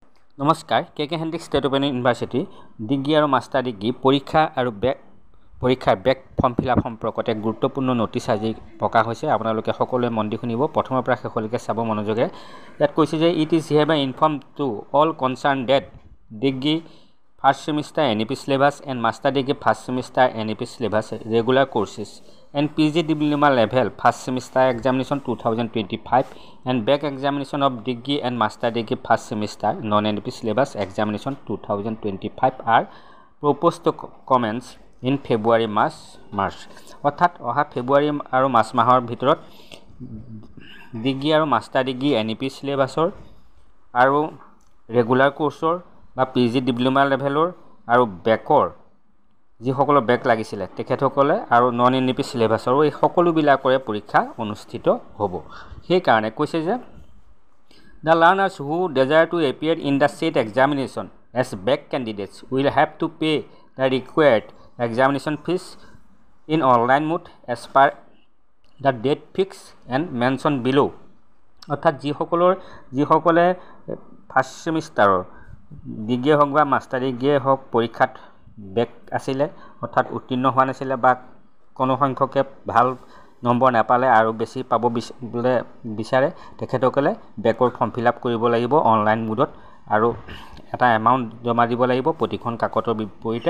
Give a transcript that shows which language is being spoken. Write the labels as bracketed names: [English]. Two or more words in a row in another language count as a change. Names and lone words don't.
[Assamese] নমস্কাৰ কে হেন্দ্ৰিক ষ্টেট ওপেন ইউনিভাৰ্চিটি ডিগ্ৰী আৰু [English] master degree [Assamese] পৰীক্ষা আৰু পৰীক্ষাৰ [English] back form fill up [Assamese] সম্পৰ্কত এক গুৰুত্বপূৰ্ণ নটিছ আজি প্ৰকাশ হৈছে। আপোনালোকে সকলোৱে মন দি শুনিব, প্ৰথমৰ পৰা শেষলৈকে চাব মনোযোগে। ইয়াত কৈছে যে [English] it is have inform to all concern that degree first semester NEP syllabus and master degree first semester NEP syllabus regular courses and PG diploma level first semester examination 2025 and back examination of degree and master degree first semester non-NEP syllabus examination 2025 are proposed to commence in February March [Assamese] অৰ্থাৎ অহা ফেব্ৰুৱাৰী আৰু মাৰ্চ মাহৰ ভিতৰত ডিগ্ৰী আৰু মাষ্টাৰ ডিগ্ৰী NEP syllabusৰ আৰু [English] regular courses [Assamese] বা [English] PG diploma level [Assamese] আৰু বেকৰ যিসকলৰ বেক লাগিছিলে তেখেতসকলে আৰু [English] non NEP syllabus [Assamese] এই সকলোবিলাকৰে পৰীক্ষা অনুষ্ঠিত হ'ব। সেইকাৰণে কৈছে যে [English] the learners who desire to appear in the said examination as back candidates will have to pay the required examination fees in online mode as per the date fixed and mentioned below। [Assamese] অৰ্থাৎ যিসকলে [English] first semester degree [Assamese] হওক বা [English] master degree [Assamese] হওক পৰীক্ষাত বেক আছিলে অৰ্থাৎ উত্তীৰ্ণ হোৱা নাছিলে বা কোনো সংখ্যকে ভাল নম্বৰ নাপালে আৰু বেছি পাব বিচাৰে তেখেতসকলে বেকৰ [English] form fill up [Assamese] কৰিব লাগিব [English] online mode [Assamese] আৰু এটা এমাউণ্ট জমা দিব লাগিব প্ৰতিখন কাকতৰ বিপৰীতে।